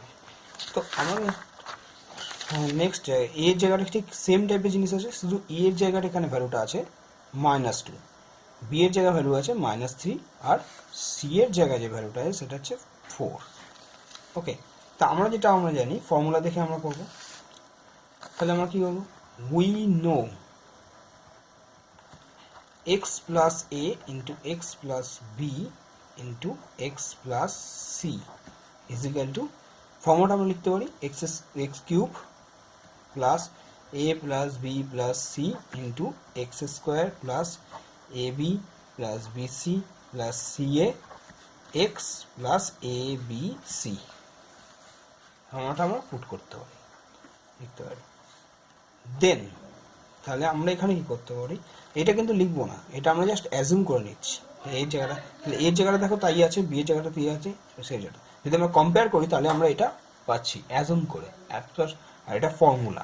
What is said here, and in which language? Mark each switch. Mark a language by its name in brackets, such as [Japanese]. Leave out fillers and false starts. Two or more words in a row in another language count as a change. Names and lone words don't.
[Bangla] তো আমার নেক্সট এর জায়গাটা ঠিক সেম টাইপের জিনিস আছে, শুধু এর জায়গাটা এখানে ভ্যালুটা আছে -2, বি এর জায়গায় ভ্যালু আছে -3, আর সি এর জায়গায় যে ভ্যালুটা আছে সেটা হচ্ছে 4। ওকে, তা আমরা জানি ফর্মুলা দেখে আমরা করব। তাহলে আমরা কি করব, [English] we know x plus a into x plus b into x plus c is equal to, [Bangla] ফর্মুলাটা আমরা লিখতে পারি [English] x cube plus a plus b plus c into x square plus ab plus bc plus ca x plus abc, [Bangla] ফর্মুলাটা আমরা পুট করতে পারি, লিখতে পারি। দেন তাহলে আমরা এখানে কি করতে পারি, এটা কিন্তু লিখবো না, এটা আমরা [English] just assume [Bangla] করে নিচ্ছি। এর জায়গাটা দেখো তাই আছে, বি এর জায়গাটা তাই আছে, সেই জায়গাটা যদি আমরা কম্পেয়ার করি তাহলে আমরা এটা পাচ্ছি অ্যাজুম করে, আর এটা ফর্মুলা।